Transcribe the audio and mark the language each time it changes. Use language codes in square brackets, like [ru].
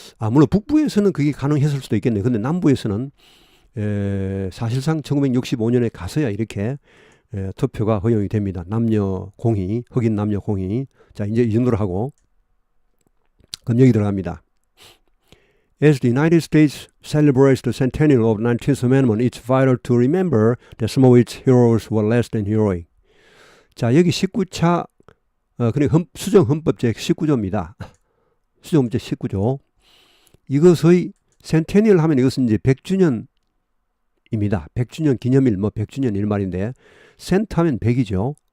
[ko] 물론 북부에서는 그게 가능했을 수도 있겠네요. 근데 남부에서는 사실상 1965년에 가서야 이렇게 투표가 허용이 됩니다. 남녀 공히, 흑인 남녀 공히. 자, 이제 이 정도로 하고 그럼 여기 들어갑니다. [en] As the United States celebrates the centennial of the 19th Amendment, it's vital to remember that some of its heroes were less than heroic. [ko] 자, 여기 19차 그러니까 수정 헌법 제19조입니다. 수정 헌법 제19조. 이것의 센테니얼 하면 이것은 이제 100주년 기념일입니다. 100주년 기념일, 뭐 100주년 이 말인데, cent 하면 100이죠.